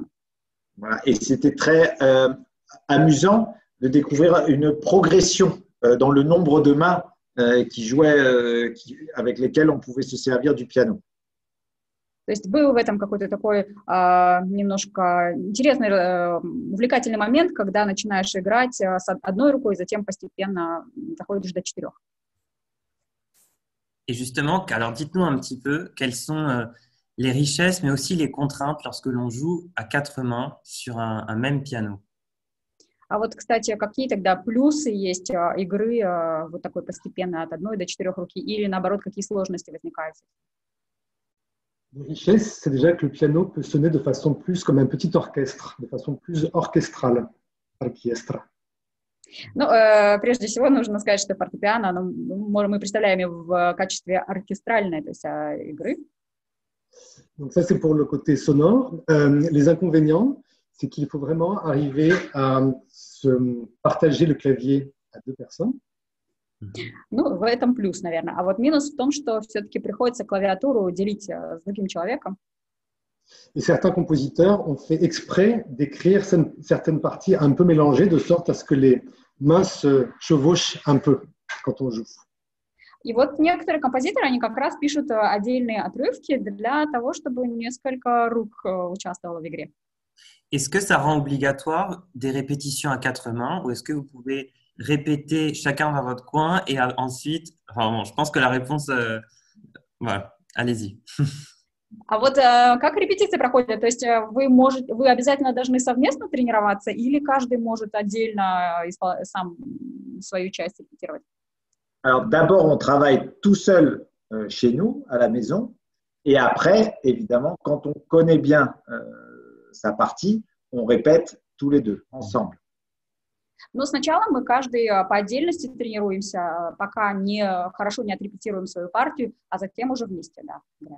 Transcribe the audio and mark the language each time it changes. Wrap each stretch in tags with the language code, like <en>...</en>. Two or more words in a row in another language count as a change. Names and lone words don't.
<fr>Voilà. Et c'était très amusant de découvrir une progression dans le nombre de mains qui jouaient, avec lesquelles on pouvait se servir du piano.</fr> <ru>То есть был в этом какой-то такой немножко интересный, увлекательный момент, когда начинаешь играть с одной рукой, затем постепенно доходишь до 4.</ru> <fr>Et justement, alors dites-nous un petit peu quelles sont les richesses, mais aussi les contraintes lorsque l'on joue à 4 mains sur un même piano.</fr> <ru>А вот, кстати, какие тогда плюсы есть игры вот такой постепенно от 1 до 4 руки, или наоборот, какие сложности возникают?</ru> <fr>La richesse, c'est déjà que le piano peut sonner de façon plus comme un petit orchestre, de façon plus orchestrale. Orchestre.</fr> <ru>Ну, прежде всего, нужно сказать, что фортепиано, мы представляем его в качестве оркестральной, то есть игры.</ru> <fr>Donc ça, c'est pour le côté sonore. Les inconvénients, c'est qu'il faut vraiment arriver à se partager le clavier à 2 personnes.</fr> <ru>Ну, в этом плюс, наверное. А вот минус в том, что все-таки приходится клавиатуру делить с другим человеком.</ru> <fr>Et certains compositeurs ont fait exprès d'écrire certaines parties un peu mélangées, de sorte à ce que les mains se chevauchent un peu quand on joue.</fr> <ru>И вот некоторые композиторы, они как раз пишут отдельные отрывки для того, чтобы несколько рук участвовало в игре.</ru> <fr>Est-ce que ça rend obligatoire des répétitions à 4 mains ou est-ce que vous pouvez répéter chacun dans votre coin et ensuite, enfin bon, je pense que la réponse, voilà, allez-y.</fr> <ru>А вот как репетиции проходят? То есть вы обязательно должны совместно тренироваться или каждый может отдельно сам свою часть репетировать?</ru> <fr>Alors d'abord, on travaille tout seul chez nous, à la maison, et après, évidemment, quand on connaît bien sa partie, on répète tous les deux, ensemble.</fr> <ru>Но сначала мы каждый по отдельности тренируемся, пока хорошо не отрепетируем свою партию, а затем уже вместе, да, играем.</ru>